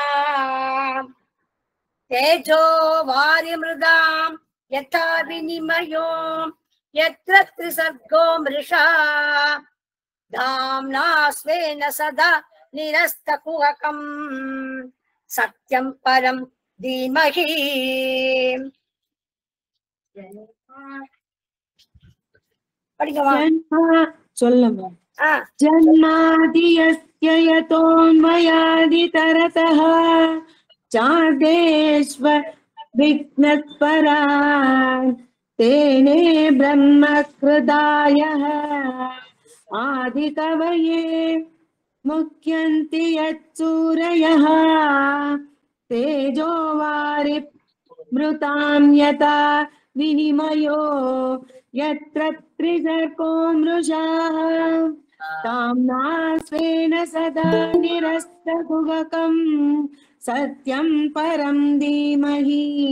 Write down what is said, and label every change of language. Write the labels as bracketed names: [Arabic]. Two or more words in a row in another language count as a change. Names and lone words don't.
[Sanskrit] तेजो वारिमृदां यथा विनिमयो यत्र त्रिसर्गो मृषा धाम्ना स्वेन सदा निरस्त कुहकं सत्यं परं धीमहि. [Tamil] படிக்கவா? சொல்லமா ஆ [Sanskrit] जन्मादियस्य यतोऽन्वयादितरतः चार्देष्व विघ्नस्वरान् तेने ब्रह्मकृदायः आदिकवये मुह्यन्ति यत्सूरयः तेजो वारिमृतां यथा विनिमयो यत्र त्रिसर्गो मृषा ताम्ना स्वेन सदा निरस्तकुहकं सत्यं परं धीमहि